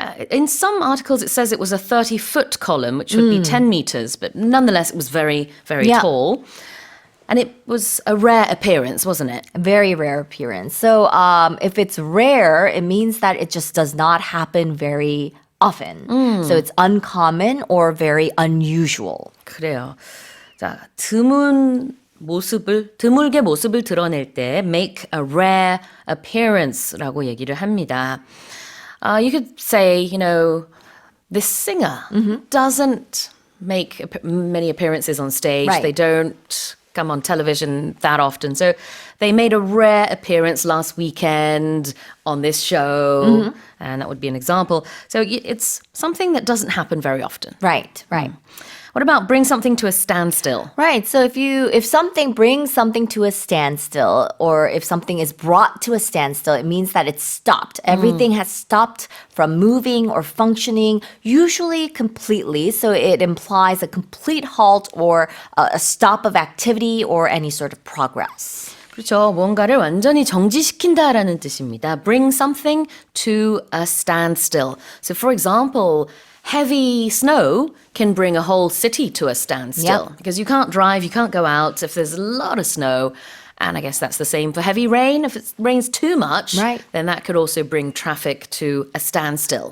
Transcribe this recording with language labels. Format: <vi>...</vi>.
<en>In some articles, it says it was a 30-foot column, which would be 10 meters, but nonetheless, it was very, very tall. And it was a rare appearance, wasn't it? A very rare appearance. So if it's rare, it means that it just does not happen very often. So it's uncommon or very unusual.</en> <ko>그래요. 자, 드물게 모습을 드러낼 때</ko> <en>make a rare appearance</en> <ko>라고 얘기를 합니다.</ko> <en>You could say, this singer doesn't make many appearances on stage. Right. They don't come on television that often. So they made a rare appearance last weekend on this show, and that would be an example. So it's something that doesn't happen very often. Right. What about bring something to a standstill? Right. So if something brings something to a standstill, or if something is brought to a standstill, it means that it's stopped. Everything has stopped from moving or functioning, usually completely. So it implies a complete halt or a stop of activity or any sort of progress.</en> <ko>그렇죠. 뭔가를 완전히 정지시킨다라는 뜻입니다.</ko> <en>Bring something to a standstill. So for example, heavy snow can bring a whole city to a standstill because you can't drive, you can't go out if there's a lot of snow. And I guess that's the same for heavy rain. If it rains too much, then that could also bring traffic to a standstill.</en>